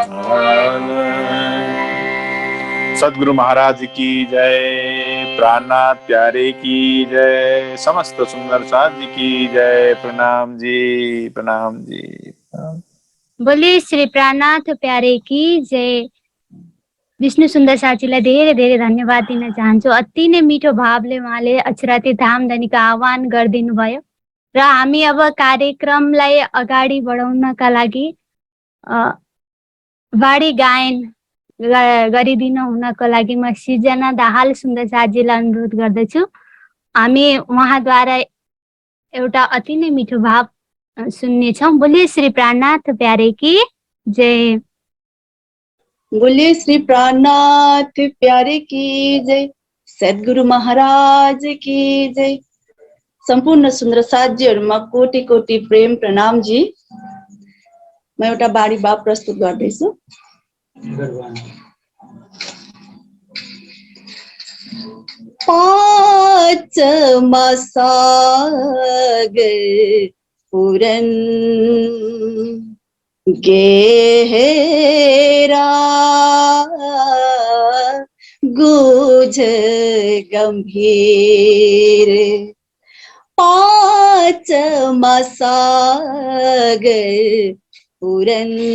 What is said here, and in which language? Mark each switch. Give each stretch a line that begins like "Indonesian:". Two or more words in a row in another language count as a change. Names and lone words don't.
Hindi: सदगुरु महाराज की जय, प्राणनाथ प्यारे की जय, समस्त सुंदर साथ जी की जय। प्रणाम जी, प्रणाम जी। बोलिए श्री प्राणनाथ प्यारे की जय।
Nepali: विष्णु सुन्दर साथीलाई धेरै धेरै धन्यवाद दिन चाहन्छु। अति नै मिठो भावले उहाँले अक्षराती धाम धनीको आह्वान गरिदिनु भयो र हामी अब कार्यक्रमलाई अगाडि बढाउनका लागि वाणी गायन गरिदिनु हुनको लागि म सृजना दाहाल सुन्दर साथीलाई अनुरोध गर्दछु। हामी उहाँद्वारा एउटा अति नै मिठो भाव सुन्नेछौँ।
Hindi: बोलिए श्री प्राणनाथ प्यारे की जय, बोलिए श्री प्राणनाथ प्यारे की जय, सद्गुरु महाराज की जय।
Nepali: सम्पूर्ण सुन्दर साथीहरुमा कोटि कोटि प्रेम प्रणाम जी। म एउटा बाणी भाव प्रस्तुत गर्दैछु।
Hindi: पाँच मसागर पूरन गहरा गुझ गंभीर, पाँच मसागर पूरन